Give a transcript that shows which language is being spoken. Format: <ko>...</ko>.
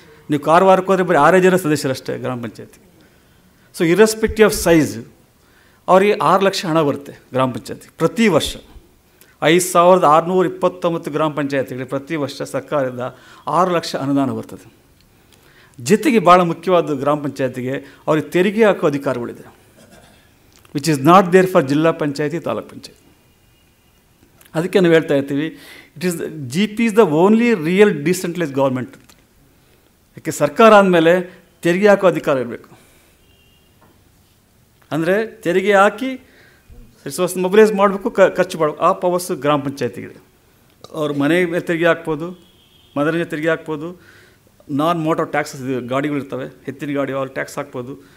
<kn>ನೀವು ಕಾರವಾರಕ್ಕೆ ಹೋದರೆ ಬರೀ 6 ಜನ ಸದಸ್ಯರಷ್ಟೇ ಗ್ರಾಮ ಪಂಚಾಯತಿ.</kn> <en>so irrespective of size</en> <kn>ಅವರಿಗೆ 6 ಲಕ್ಷ ಹಣ ಬರುತ್ತೆ ಗ್ರಾಮ ಪಂಚಾಯತಿ ಪ್ರತಿ ವರ್ಷ. 5629 ಗ್ರಾಮ ಪಂಚಾಯತಿಗಳಿಗೆ ಪ್ರತಿ ವರ್ಷ ಸರ್ಕಾರದಿಂದ 6 ಲಕ್ಷ ಅನುದಾನ ಬರ್ತದೆ. ಜೊತೆಗೆ ಭಾಳ ಮುಖ್ಯವಾದ ಗ್ರಾಮ ಪಂಚಾಯತಿಗೆ ಅವ್ರಿಗೆ ತೆರಿಗೆ ಹಾಕೋ ಅಧಿಕಾರಗಳಿದೆ,</kn> <en>Which is not there for ಜಿಲ್ಲಾ ಪಂಚಾಯತಿ, ತಾಲೂಕ್ ಪಂಚಾಯತಿ.</en> <kn>ಅದಕ್ಕೆ ನಾವು ಹೇಳ್ತಾ ಇರ್ತೀವಿ,</kn> <en>GP is the only real decentralized government.</en> <kn>ಯಾಕೆ ಸರ್ಕಾರ ಆದಮೇಲೆ ತೆರಿಗೆ ಹಾಕೋ ಅಧಿಕಾರ ಇರಬೇಕು. ಅಂದರೆ ತೆರಿಗೆ ಹಾಕಿ ರಿಸೋರ್ಸ್ ಮೊಬಿಲೈಸ್ ಮಾಡಬೇಕು, ಖರ್ಚು ಮಾಡಬೇಕು. ಆ ಪವರ್ಸು ಗ್ರಾಮ ಪಂಚಾಯತಿಗಿದೆ. ಅವ್ರ ಮನೆ ಮೇಲೆ ತೆರಿಗೆ ಹಾಕ್ಬೋದು, ಮದರಿಗೆ ತೆರಿಗೆ ಹಾಕ್ಬೋದು,</kn> <en>non motor taxes</en> <kn>ಗಾಡಿಗಳಿರ್ತವೆ, ಎತ್ತಿನ ಗಾಡಿ ಅವ್ರು ಟ್ಯಾಕ್ಸ್ ಹಾಕ್ಬೋದು.</kn>